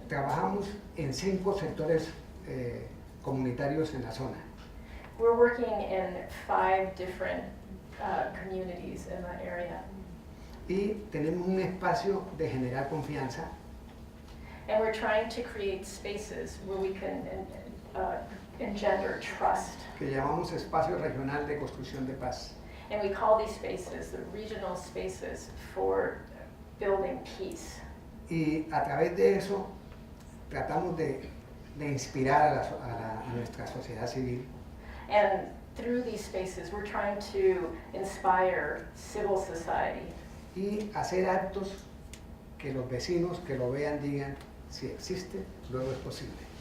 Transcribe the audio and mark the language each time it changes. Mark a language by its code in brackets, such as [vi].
[es] Trabajamos en 5 sectores comunitarios en la zona. [en] We're working in 5 different communities in that area. [es] Y tenemos un espacio de generar confianza [en] And we're trying to create spaces where we can engender trust. [es] que llamamos Espacio Regional de Construcción de Paz. [en] And we call these spaces the regional spaces for building peace. [es] Y a través de eso tratamos de inspirar a nuestra sociedad civil [en] And through these spaces, we're trying to inspire civil society [es] y hacer actos que los vecinos que lo vean digan, si existe, luego es posible.